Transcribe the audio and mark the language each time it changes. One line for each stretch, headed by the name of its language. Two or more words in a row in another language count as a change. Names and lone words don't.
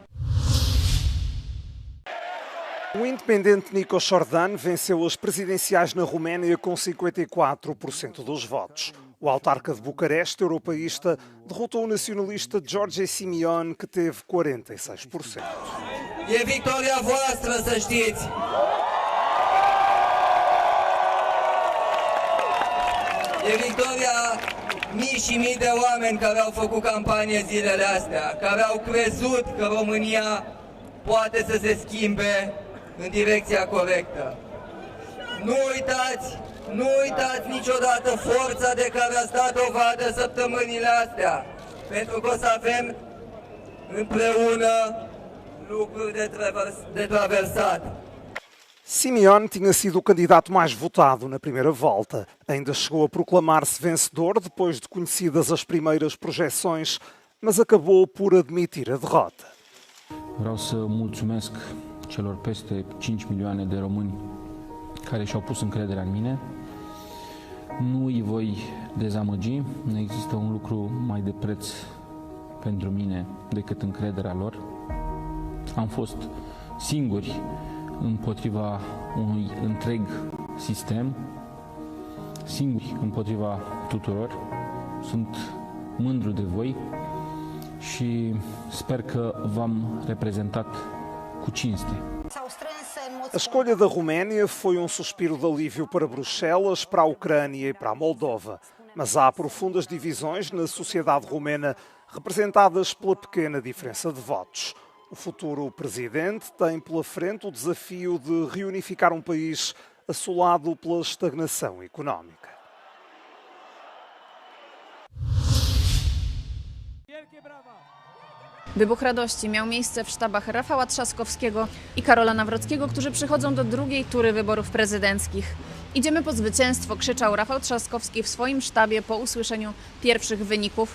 Portuguese: O independente Nico Jordan venceu as presidenciais na Roménia com 54% dos votos. O autarca de Bucareste, europeísta, derrotou o nacionalista George Simeon, que teve 46%.
Romanian: E victoria voastră, să știți! E victoria mii și mii de oameni care au făcut campanie zilele astea, care au crezut că România poate să se schimbe în direcția corectă. Nu uitați niciodată forța de care ați dat dovadă săptămânile astea, pentru că o să avem împreună lucruri de traversat.
Portuguese: Simeon tinha sido o candidato mais votado na primeira volta. Ainda chegou a proclamar-se vencedor depois de conhecidas as primeiras projeções, mas acabou por admitir a derrota.
Romanian: Vreau să mulțumesc celor peste 5 milioane de români care și-au pus încrederea în mine. Nu îi voi dezamăgi, nu există un lucru mai de preț pentru mine decât încrederea lor. Am fost singuri împotriva unui întreg sistem, singuri împotriva tuturor. Sunt mândru de voi și sper că v-am reprezentat cu cinste.
Portuguese: A escolha da Roménia foi um suspiro de alívio para Bruxelas, para a Ucrânia e para a Moldova. Mas há profundas divisões na sociedade romena, representadas pela pequena diferença de votos. O futuro presidente tem pela frente o desafio de reunificar um país assolado pela estagnação económica.
Polish: Wybuch radości miał miejsce w sztabach Rafała Trzaskowskiego i Karola Nawrockiego, którzy przychodzą do drugiej tury wyborów prezydenckich. Idziemy po zwycięstwo, krzyczał Rafał Trzaskowski w swoim sztabie po usłyszeniu pierwszych wyników.